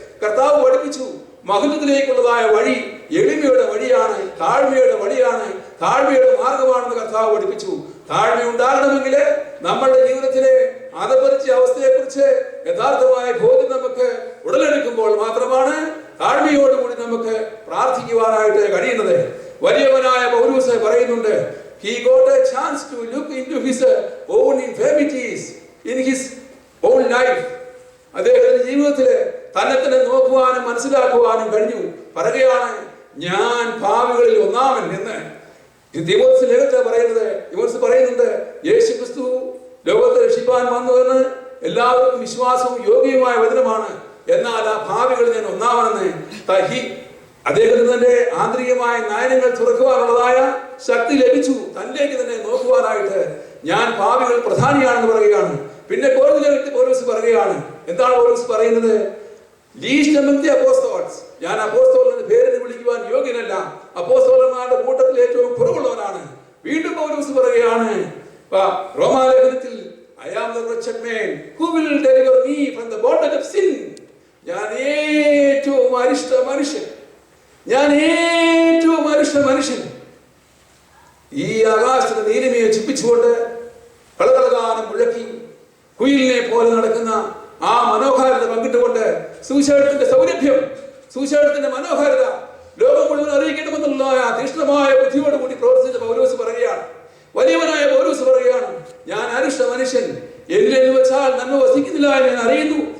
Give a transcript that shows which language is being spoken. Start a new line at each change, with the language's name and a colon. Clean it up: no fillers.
Malayalam: കർത്താവ് പഠിപ്പിച്ചു, മഹത്വത്തിലേക്കുള്ളതായ വഴി എളിമയുടെ വഴിയാണ്, താഴ്മയുടെ വഴിയാണ്, താഴ്മയുടെ മാർഗമാണെന്ന് കർത്താവ് പഠിപ്പിച്ചു. താഴ്മ ഉണ്ടാകണമെങ്കിൽ നമ്മളുടെ ജീവിതത്തിലെ അതപരിച്ച അവസ്ഥയെക്കുറിച്ച് യഥാർത്ഥമായ ബോധ്യം നമുക്ക് ഉടലെടുക്കുമ്പോൾ മാത്രമാണ് താഴ്മയോടുകൂടി നമുക്ക് പ്രാർത്ഥിക്കുവാനായിട്ട് കഴിയുന്നത്. വലിയവനായ പൗലോസ് പറയുന്നുണ്ട്,
English: he got a chance to look into his own infirmities in his own life.
Malayalam: അദ്ദേഹത്തിന്റെ ജീവിതത്തില് തന്നെ തന്നെ നോക്കുവാനും മനസ്സിലാക്കുവാനും കഴിഞ്ഞു. പറയുകയാണ്, ഞാൻ പാപികളിൽ ഒന്നാമൻ എന്ന്. തിമോഥെയോസ് പറയുന്നുണ്ട്, യേശു ക്രിസ്തു ലോകത്തെ രക്ഷിപ്പാൻ വന്നുവെന്ന് എല്ലാവർക്കും വിശ്വാസവും യോഗ്യവുമായ വചനമാണ്. എന്നാൽ ആ പാപികളിൽ ഞാൻ ഒന്നാമനെന്ന് അദ്ദേഹത്തിന് തന്റെ ആന്തരികമായ നയനങ്ങൾ തുറക്കുവാനുള്ളതായ ശക്തി ലഭിച്ചു. തന്നിലേക്ക് തന്നെ നോക്കുവാനായിട്ട് ഞാൻ പാപികൾ പ്രധാനിയാണെന്ന് പറയുകയാണ്. പിന്നെ പൗലോസ് പറയുകയാണ്, എന്താണ് പൗലോസ് പറയുന്നത്?
English: least among the apostles,
Malayalam: ഞാൻ അപ്പോസ്തലന്റെ പേരിന് വിളിക്കുവാൻ യോഗ്യനല്ല, അപ്പോസ്തലന്മാരുടെ കൂട്ടത്തിൽ ഏറ്റവും കുറവുള്ളവനാണ്. വീണ്ടും പൗലോസ് പറയുകയാണ്, റോമാലേഖനത്തിൽ
English: I am the wretched man. Who will deliver me from the bondage of sin?
Malayalam: ഞാൻ ഏറ്റവും അരിഷ്ട മനുഷ്യൻ, ഞാൻ ഏറ്റവും അരിഷ്ട മനുഷ്യൻ. ഈ ആകാശത്തിന്റെ നീലിമയെ ചുപ്പിച്ചുകൊണ്ട് കളകളകാനം മുഴക്കി കുയിലിനെ പോലെ നടക്കുന്ന ആ മനോഹാരിത പങ്കിട്ടുകൊണ്ട് സുവിശേഷത്തിന്റെ സൗരഭ്യം, സുവിശേഷത്തിന്റെ മനോഹാരിത ലോകം മുഴുവൻ അറിയിക്കണമെന്നുള്ള ആ തീക്ഷ്ണമായ ബുദ്ധിയോടുകൂടി പ്രവർത്തിച്ച പൗലോസ് പറയുകയാണ്, വലിയവനായ പൗലോസ് പറയുകയാണ്, ഞാൻ അരിഷ്ട മനുഷ്യൻ, എന്നിൽ വെച്ചാൽ നന്മ വസിക്കുന്നില്ല എന്ന് ഞാൻ അറിയുന്നു.